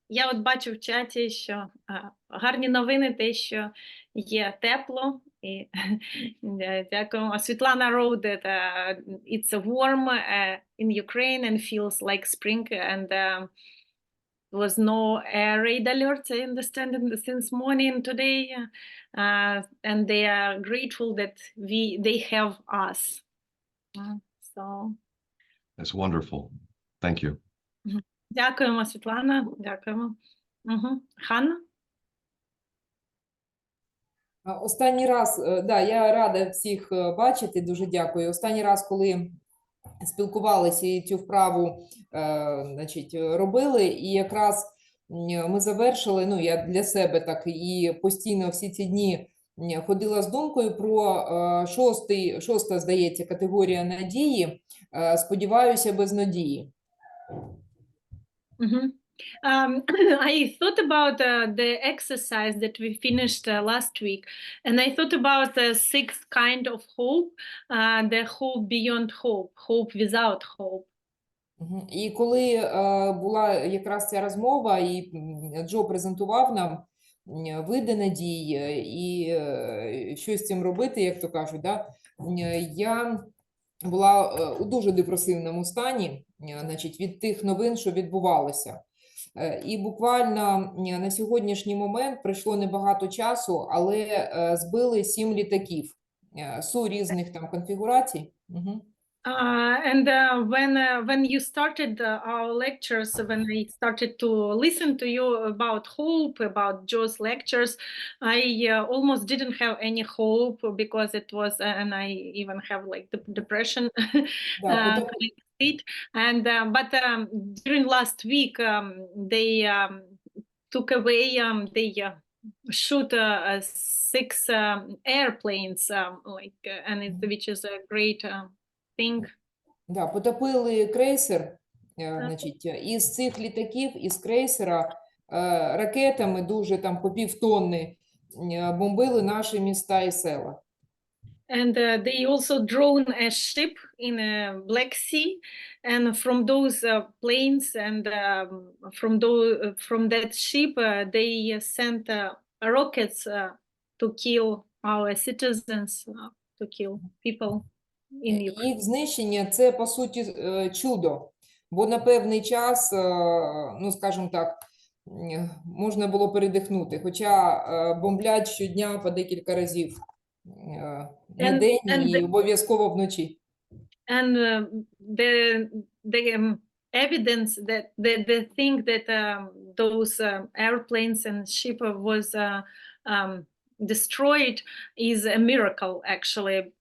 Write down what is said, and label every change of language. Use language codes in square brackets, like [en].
[uk] Я от бачу в чаті, що гарні новини те, що є тепло. І дякуємо. [en] Світлана wrote that it's warm in Ukraine and feels like spring, and was no air raid alerts, I understand, since morning today, and they are grateful that they have us. So That's wonderful. Thank you. [uk] Дякуємо, Світлана. Дякуємо. Ханна? Останній раз, я рада всіх бачити, дуже дякую. Останній раз, коли спілкувалися і цю вправу робили, і якраз ми завершили, я для себе так і постійно всі ці дні ходила з думкою про шоста, здається, категорія надії, сподіваюся, без надії. [en] I thought about the exercise that we finished last week, and I thought about the sixth kind of hope, the hope beyond hope, hope without hope. Мгм. [uk] І коли була якраз ця розмова, і Джо презентував нам види надії і що з цим робити, як то кажуть, да? Я була у дуже депресивному стані, значить, від тих новин, що відбувалося. І буквально на сьогоднішній момент пройшло небагато часу, але збили 7 літаків су різних там конфігурацій. Угу. [en] When you started our lectures, when I started to listen to you about hope, about Joe's lectures, I almost didn't have any hope because it was, and I even have like the depression. Да, State. And but during last week, they took away, they shoot 6 airplanes, like, and which is a great thing. [uk] Да, потопили крейсер, значить, із цих літаків, із крейсера ракетами дуже там по півтонни бомбили наші міста і села. [en] And they also drone a ship in a Black Sea, and from those planes and from that ship, they sent rockets to kill our citizens, to kill people in Ukraine. [uk] Їх знищення – це, по суті, чудо, бо на певний час, ну, скажімо так, можна було передихнути, хоча бомблять щодня по декілька разів на день і обов'язково вночі. [en] And the evidence that the thing that those airplanes and ship was destroyed is a miracle, actually.